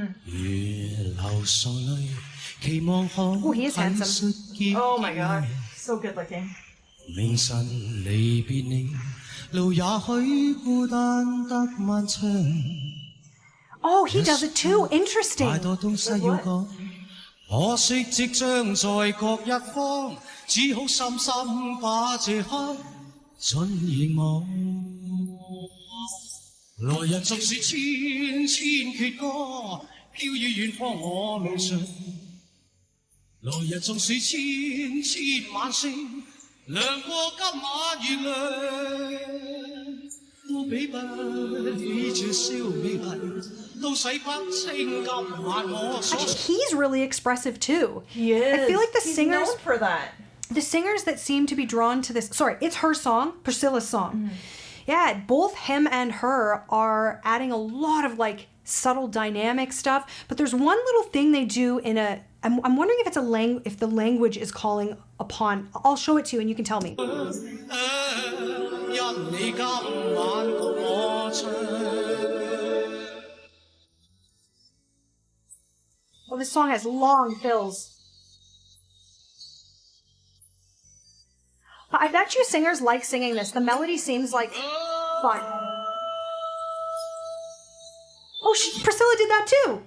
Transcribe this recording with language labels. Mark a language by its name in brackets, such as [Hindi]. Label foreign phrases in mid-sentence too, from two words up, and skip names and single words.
[English] Oh, he is handsome. Oh my god. So good looking. Oh, he does it too. Interesting. [Cantonese] 可惜即將在各一方，只好深深把這刻盡凝望。來日縱使千千闕歌，飄於遠方我路上。來日縱使千千晚星，亮過今晚月亮，都比不起這宵美麗，都洗不清今晚我所。 [English] He's really expressive too. He is. I feel like the He's singers known for that. the singers that seem to be drawn to this, sorry, it's her song, Priscilla's song. Yeah, both him and her are adding a lot of like subtle dynamic stuff, but there's one little thing they do in a, I'm wondering if it's if the language is calling upon, I'll show it to you and you can tell me. [Cantonese] 因你今晚共我唱。 [English] Well, this song has long fills. I bet you singers like singing this. The melody seems like fun. Oh, Priscilla did that too.